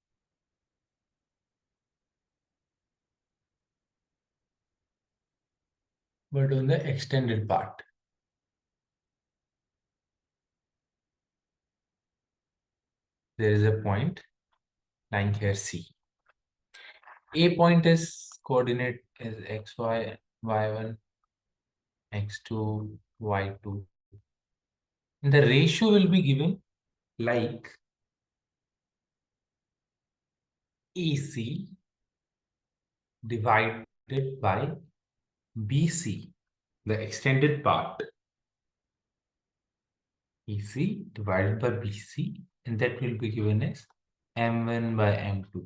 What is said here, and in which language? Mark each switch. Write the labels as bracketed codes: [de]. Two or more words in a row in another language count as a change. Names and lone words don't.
[en] But on the extended part. There is a point lying here C. A point is coordinate is xy, y1, x2, y2. And the ratio will be given like AC divided by BC, the extended part. EC divided by BC, and that will be given as M1 by M2.